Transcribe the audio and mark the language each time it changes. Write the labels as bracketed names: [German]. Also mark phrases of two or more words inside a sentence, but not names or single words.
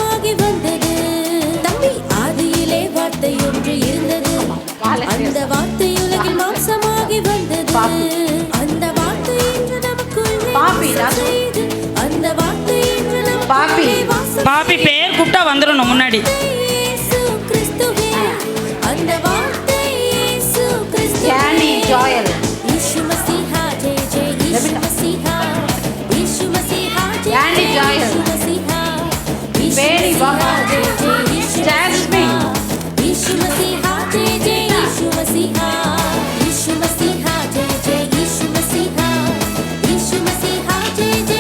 [Tamil] அந்த வார்த்தை உலகில் மாம்சமாகி வந்தது. அந்த வார்த்தை இன்று நமக்குள்ளே செய்து. அந்த வார்த்தை இன்று நமக்குள்ளே வாசம் பாப்பி பேர் கூப்பிட்டா வந்துடணும் முன்னாடி. இயேசு கிறிஸ்துவே. அந்த வார்த்தை இயேசு கிறிஸ்துவே. ஜானி ஜாயல் [Hindi] यीशु मसीहा जय जय यीशु मसीहा. यीशु मसीहा जय ஜானி जय ஜாயல் यीशु मसीहा. [Tamil] பேணி வாங்க. [Hindi] जय जय यीशु ஜாஸ்மின் यीशु मसीहा जय जय यीशु मसीहा. यीशु मसीहा जय जय यीशु मसीहा. यीशु मसीहा जय जय